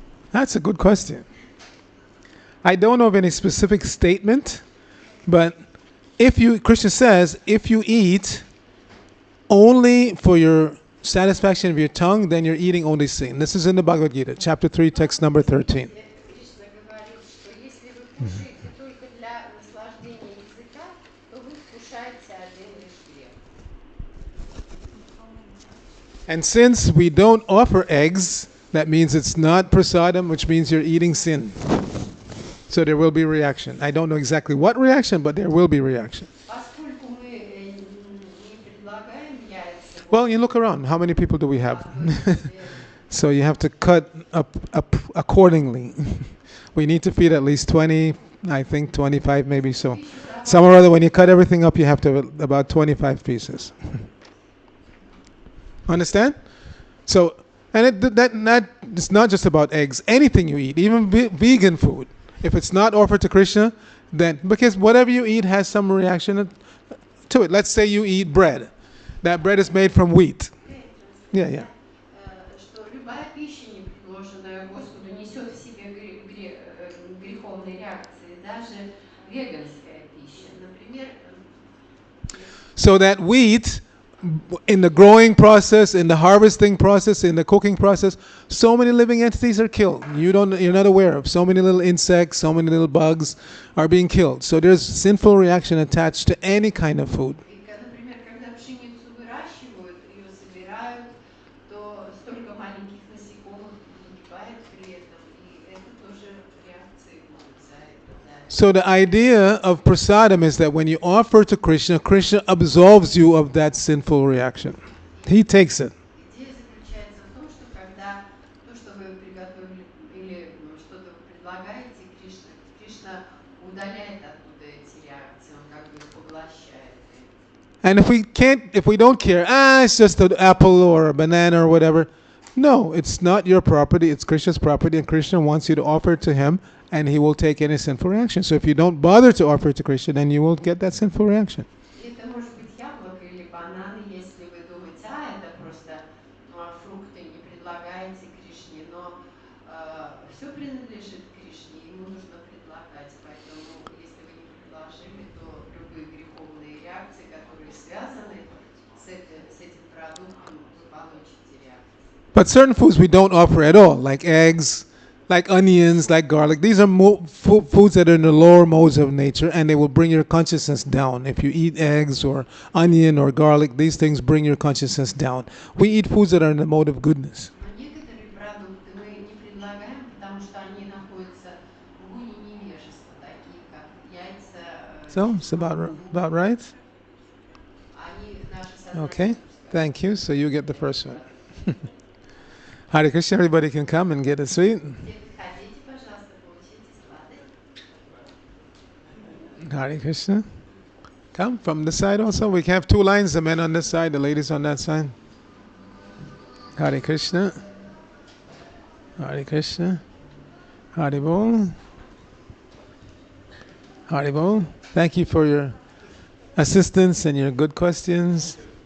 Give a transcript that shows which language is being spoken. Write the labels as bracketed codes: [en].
[en] That's a good question. I don't know of any specific statement, but Krishna says, if you eat only for your satisfaction of your tongue, then you're eating only sin. This is in the Bhagavad Gita, chapter 3, text number 13. [ru] Кришна говорит, что если вы кушаете только для наслаждения языка, то вы вкушаете один лишь грех. [en] And since we don't offer eggs, that means it's not prasadam, which means you're eating sin. So there will be reaction. I don't know exactly what reaction, but there will be reaction. [ru] Поскольку мы не предлагаем яйца, [en] Well, you look around. How many people do we have? So you have to cut up accordingly. We need to feed at least 20, I think 25 maybe. So some or other, when you cut everything up, you have to have about 25 pieces. Understand? So, and that it's not just about eggs. Anything you eat, even vegan food, if it's not offered to Krishna, then because whatever you eat has some reaction to it. Let's say you eat bread. That bread is made from wheat. Yeah. [ru] что любая пища, не предложенная Господу, несет в себе греховные реакции, даже веганская пища. Например, [en] So that wheat, in the growing process, in the harvesting process, in the cooking process, so many living entities are killed. You're not aware of. So many little insects, so many little bugs are being killed. So there's sinful reaction attached to any kind of food. [ru] например, когда пшеницу выращивают, ее собирают, то столько маленьких насекомых погибает при этом, и это тоже реакции могут за это. [en] So the idea of prasadam is that when you offer to Krishna, Krishna absolves you of that sinful reaction. He takes it. [ru] Идея заключается в том, что когда то, что вы приготовили или что-то вы предлагаете, Кришна удаляет оттуда эти реакции, он как бы их поглощает. [en] And if we don't care, it's just an apple or a banana or whatever. No, it's not your property, it's Krishna's property, and Krishna wants you to offer it to him, and he will take any sinful reaction. So if you don't bother to offer it to Krishna, then you will get that sinful reaction. [ru] Это может быть яблоко или бананы, если вы думаете, это просто фрукты, не предлагаете Кришне, но все принадлежит Кришне, ему нужно предлагать. Поэтому, если вы не предложили, то любые греховные реакции, которые связаны с этим продуктом, вы получите реакцию. [en] But certain foods we don't offer at all, like eggs, like onions, like garlic. These are foods that are in the lower modes of nature, and they will bring your consciousness down. If you eat eggs or onion or garlic, these things bring your consciousness down. We eat foods that are in the mode of goodness. [ru] Но некоторые продукты мы не предлагаем, потому что они находятся в гуне невежества, такие как яйца, [en] So it's [ru] чеснок, [en] about right. [ru] Они наше [en] Okay, [ru] сознание пускают. [en] thank you. So you get the first one. Hare Krishna, everybody can come and get a sweet. [ru] Все подходите, пожалуйста, получите сладость. [en] Hare Krishna. Come from this side also. We have two lines, the men on this side, the ladies on that side. Hare Krishna. Hare Krishna. Hare Bol. Hare Bol. Thank you for your assistance and your good questions.